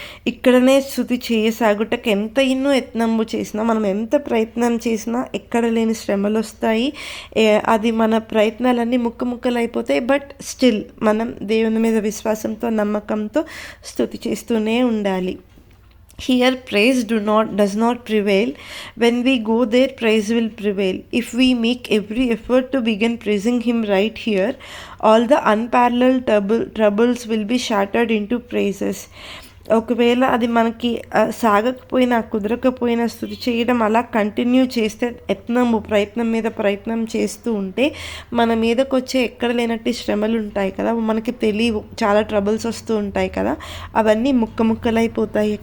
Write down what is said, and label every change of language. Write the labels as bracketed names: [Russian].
[Telugu] ఇక్కడనే స్తుతి చేయసాగుటకు ఎంత ఎన్నో యత్నంబు చేసినా, మనం ఎంత ప్రయత్నం చేసినా ఎక్కడ లేని శ్రమలొస్తాయి. అది మన ప్రయత్నాలన్నీ ముక్కలైపోతాయి. బట్ స్టిల్ మనం దేవుని మీద విశ్వాసంతో, నమ్మకంతో స్తుతి చేస్తూనే ఉండాలి. [English] Here praise does not prevail. When we go there, praise will prevail. If we make every effort to begin praising him right here, all the unparalleled troubles will be shattered into praises. [Telugu] ఒకవేళ అది మనకి సాగకపోయినా, కుదరకపోయినా స్తుతి చేయడం అలా continue చేస్తే, ప్రయత్నం మీద ప్రయత్నం చేస్తూ ఉంటే మన మీదకి వచ్చే ఎక్కడ లేనట్టు శ్రమలు ఉంటాయి కదా, మనకి తెలియవు, చాలా ట్రబుల్స్ వస్తూ ఉంటాయి కదా, అవన్నీ ముక్కలైపోతాయి.